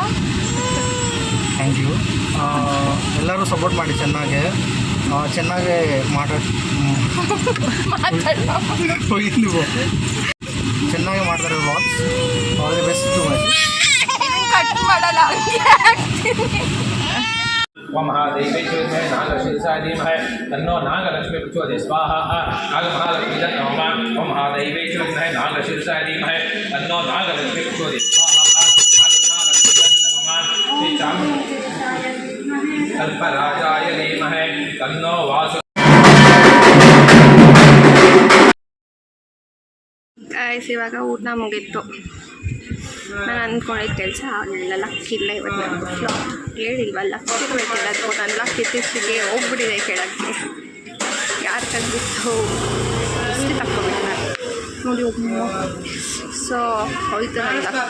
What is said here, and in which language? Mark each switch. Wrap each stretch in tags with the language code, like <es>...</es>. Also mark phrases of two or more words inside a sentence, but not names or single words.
<en>thank you.</en> <kn>ಎಲ್ಲರೂ ಸಪೋರ್ಟ್ ಮಾಡಿ ಚೆನ್ನಾಗಿ ಹೋಗಿ ನೀವು ಚೆನ್ನಾಗಿ ಮಾಡ್ತಾರೆ ವ್ಲಾಗ್ಸ್.</kn> <en>all the best to much.</en> <kn>ಕಟ್ ಮಾಡಲ್ಲ, ಹಂಗೆ ಹಾಕ್ತೀನಿ.</kn> <sa>महादेवी नागशीर्षा धीमहि तन्नो नागलक्ष्मी प्रचोदयात् स्वाहा नागमहालक्ष्मी नमः ओम महादेवी नागशीर्षा धीमहि तन्नो नागलक्ष्मी प्रचोदयात् स्वाहा नागमहालक्ष्मी नमः श्री कल्पराजाय धीमहि तन्नो वासु.</sa> <kn>ಗಾಯ್ಸ್, ಇವಾಗ ಊಟ ಮುಗೀತು. ನಾನು ಅಂದ್ಕೊಂಡಿದ್ದ ಕೆಲಸ ಆಗಲಿಲ್ಲ. ಲಕ್ಕಿಲ್ಲ ಇವತ್ತು. ನನಗೆ ಹೇಳಿಲ್ವ, ಲಕ್ಕಿರ್ಬೇಕು ಹೇಳೋದು. ನಾನು ಲಕ್ ಇತ್ತೀಚೆಗೆ ಹೋಗ್ಬಿಟ್ಟಿದೆ ಕೆಳಗೆ. ಯಾರು ತಂದಿತ್ತು ಅಷ್ಟೇ ತಕ್ಕೊಬಿಟ್ಟು ನಾನು ನೋಡಿ ಸೊ ಹೋಯ್ತು ನನ್ನ ಲಕ್ಕ.</kn>